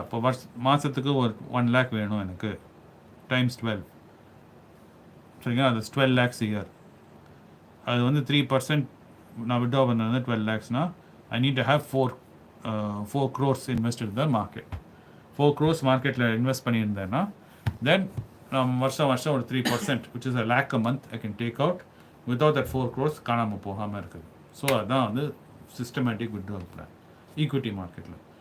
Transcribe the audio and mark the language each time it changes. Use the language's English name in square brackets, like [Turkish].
[Tamil] இப்போ மாதத்துக்கு ஒரு 1 lakh வேணும் எனக்கு, டைம்ஸ் 12, சரிங்களா? அது 12 lakhs இயர். அது வந்து 3% நான் விட்ரா பண்ணது 12 lakhsனா [English] I need to have 4 crores invest the market. [Tamil] 4 crores மார்க்கெட்டில் இன்வெஸ்ட் பண்ணியிருந்தேன்னா தென் நான் வருஷம் ஒரு 3%, [English] which is a lakh a month, I can take out without that 4 crores [Tamil] காணாமல் போகாமல் இருக்குது. ஸோ அதுதான் வந்து சிஸ்டமேட்டிக் விட்ரால் பிளான் ஈக்விட்டி மார்க்கெட்டில்.